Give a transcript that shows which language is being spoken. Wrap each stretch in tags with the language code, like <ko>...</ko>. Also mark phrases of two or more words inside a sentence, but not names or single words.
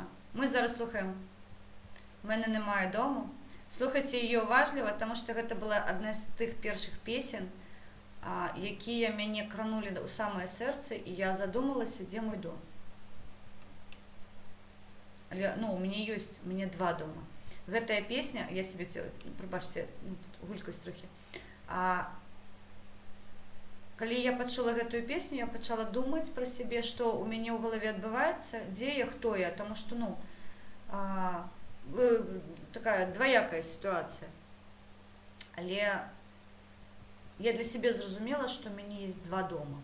<uk>Ми зараз слухаємо «У мене немає дому». Слухайте її уважливо, тому що це була одна з тих перших пісень, які мене кранули у самое серце, і я задумалася, де мой дом. Ну, у мене 2 дома.</uk> <be>Гэтая песня,</be> <uk>я себе, пробачте, тут гулькаюсь трохи.</uk> <be>Калі я пачула гэтую песню, я пачала думаць пра сябе, што у мяне ў галаве адбываецца, дзе я, хто я, таму што, ну, такая</be> <ru>двоякая ситуация.</ru> <be>Але я для себе зразумела, што ў мяне есть 2 дома.</be>